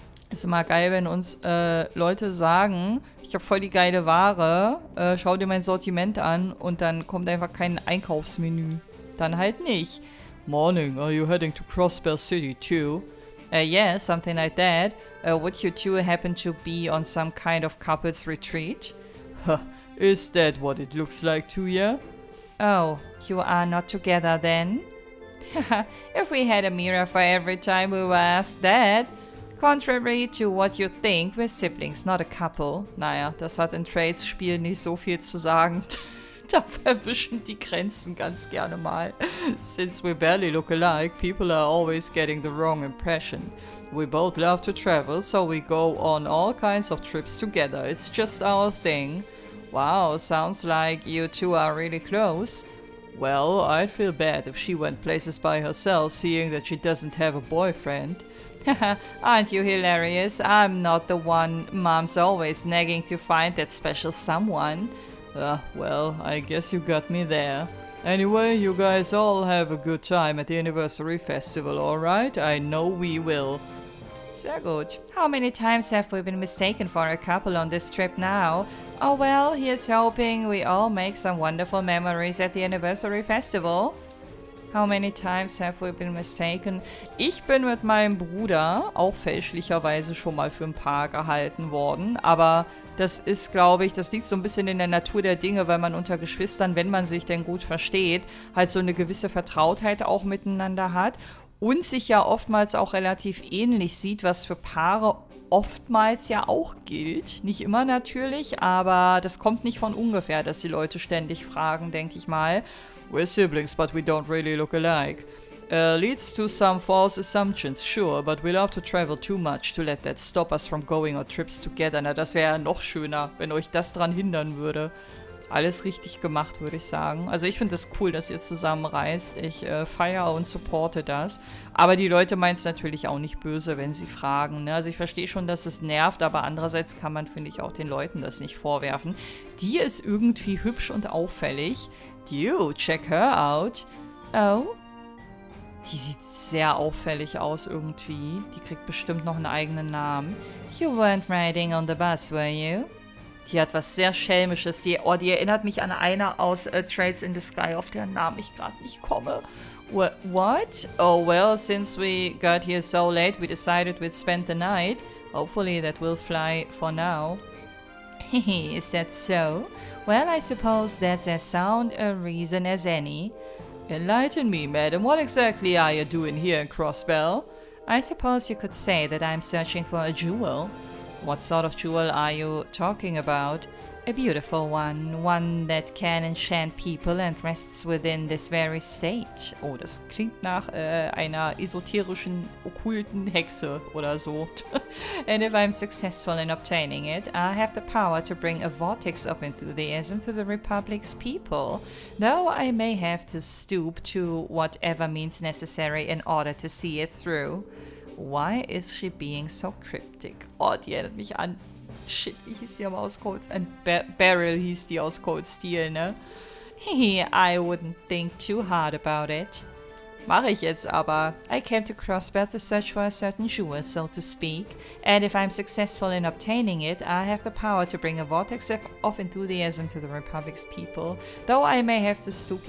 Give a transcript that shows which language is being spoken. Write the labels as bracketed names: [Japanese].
[German] Ist immer geil, wenn uns Leute sagen, ich habe voll die geile Ware, schau dir mein Sortiment an und dann kommt einfach kein Einkaufsmenü. Dann halt nicht. [English] Morning, are you heading to Crossbell City too? Yeah, something like that. Would you two happen to be on some kind of couples retreat? Huh, is that what it looks like to you? Oh, you are not together then? If we had a mirror for every time we were asked that. Contrary to what you think, we're siblings, not a couple. [German] Naja, das hat in Trades-Spielen nicht so viel zu sagen. Da verwischen die Grenzen ganz gerne mal. [English] Since we barely look alike, people are always getting the wrong impression. We both love to travel, so we go on all kinds of trips together. It's just our thing. Wow, sounds like you two are really close. Well, I'd feel bad if she went places by herself, seeing that she doesn't have a boyfriend. Aren't you hilarious? I'm not the one mom's always nagging to find that special someone. Well, I guess you got me there. Anyway, you guys all have a good time at the anniversary festival, alright? I know we will. [German] Sehr gut. [English] How many times have we been mistaken for a couple on this trip now? Oh well, here's hoping we all make some wonderful memories at the anniversary festival. How many times have we been mistaken? [German] Ich bin mit meinem Bruder auch fälschlicherweise schon mal für ein Paar gehalten worden, aber das ist, glaube ich, das liegt so ein bisschen in der Natur der Dinge, weil man unter Geschwistern, wenn man sich denn gut versteht, halt so eine gewisse Vertrautheit auch miteinander hat und sich ja oftmals auch relativ ähnlich sieht, was für Paare oftmals ja auch gilt. Nicht immer natürlich, aber das kommt nicht von ungefähr, dass die Leute ständig fragen, denke ich mal. We're siblings, but we don't really look alike. Leads to some false assumptions, sure, but we love to travel too much to let that stop us from going on trips together. Na, das wäre ja noch schöner, wenn euch das dran hindern würde. Alles richtig gemacht, würde ich sagen. Also ich finde es cool, dass ihr zusammen reist. Ich feiere und supporte das. Aber die Leute meinen es natürlich auch nicht böse, wenn sie fragen. Ne? Also ich verstehe schon, dass es nervt, aber andererseits kann man, finde ich, auch den Leuten das nicht vorwerfen. Die ist irgendwie hübsch und auffällig. [English] You, check her out. Oh? [German] Die sieht sehr auffällig aus irgendwie. Die kriegt bestimmt noch einen eigenen Namen. [English] You weren't riding on the bus, were you? [German] Die hat was sehr Schelmisches. Die erinnert mich an eine aus Trades in the Sky, auf deren Namen ich gerade nicht komme. [English] What? Oh, well, since we got here so late, we decided we'd spend the night. Hopefully that will fly for now. Hehe, is that so? Well, I suppose that's as sound a reason as any. Enlighten me, madam. What exactly are you doing here in Crossbell? I suppose you could say that I'm searching for a jewel. What sort of jewel are you talking about? A beautiful one that can enchant people and rests within this very state. [German] Oh, das klingt nach einer esoterischen, okkulten Hexe oder so. [English] And if I'm successful in obtaining it, I have the power to bring a vortex of enthusiasm to the Republic's people, though I may have to stoop to whatever means necessary in order to see it through. Why is she being so cryptic? [German] Oh, die erinnert mich an... Shit, wie hieß die aber aus Cold... Beryl hieß die aus Cold Steel, ne? [English] Hehe, I wouldn't think too hard about it. [German] Mache ich jetzt aber. [English] I came to Crossbell to search for a certain jewel, so to speak, and if I'm successful in obtaining it, I have the power to bring a vortex of enthusiasm to the Republic's people, though I may have to stoop...